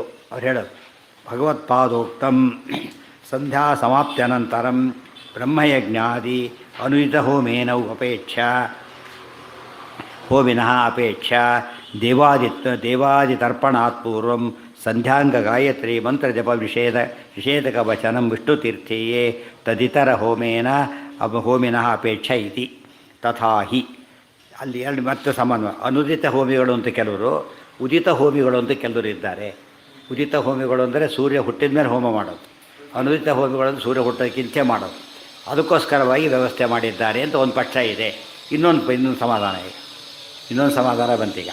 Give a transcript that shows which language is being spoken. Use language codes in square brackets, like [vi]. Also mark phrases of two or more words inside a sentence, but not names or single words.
[kn] ಅವ್ರು ಹೇಳೋದು [sa] ಭಗವತ್ಪಾದೋಕ್ತಂ ಸಂಧ್ಯಾ ಸಮಾಪ್ತ್ಯನಂತರಂ ಬ್ರಹ್ಮಯಜ್ಞಾದಿ ಅನುಯಿತ ಹೋಮೇನೌ ಹೋಮಿನಃ ಅಪೇಕ್ಷ ದೇವಾದಿತರ್ಪಣಾತ್ ಪೂರ್ವಂ ಸಂಧ್ಯಾಂಗ ಗಾಯತ್ರಿ ಮಂತ್ರ ಜಪ ನಿಷೇಧಕ ವಚನಂ ವಿಷ್ಣುತೀರ್ಥೇಯೇ ತದಿತರ ಹೋಮಿನಃ ಅಪೇಕ್ಷ ಇತಿ. ತಥಾ ಹಿ [kn] ಅಲ್ಲಿ ಎರಡು ಮತ್ತೆ ಸಮಾನ. ಅನುದಿತ ಹೋಮಿಗಳು ಅಂತ ಕೆಲವರು, ಉದಿತ ಹೋಮಿಗಳು ಅಂತ ಕೆಲವರು ಇದ್ದಾರೆ. ಉದಿತ ಹೋಮಿಗಳು ಅಂದರೆ ಸೂರ್ಯ ಹುಟ್ಟಿದ ಮೇಲೆ ಹೋಮ ಮಾಡೋದು. ಅನುದಿತ ಹೋಮಿಗಳು ಅಂದರೆ ಸೂರ್ಯ ಹುಟ್ಟೋದಕ್ಕಿಂತ ಮಾಡೋದು. ಅದಕ್ಕೋಸ್ಕರವಾಗಿ ವ್ಯವಸ್ಥೆ ಮಾಡಿದ್ದಾರೆ ಅಂತ ಒಂದು ಪಕ್ಷ ಇದೆ. ಇನ್ನೊಂದು ಸಮಾಧಾನ ಈಗ, ಇನ್ನೊಂದು ಸಮಾಧಾನ ಬಂತೀಗ.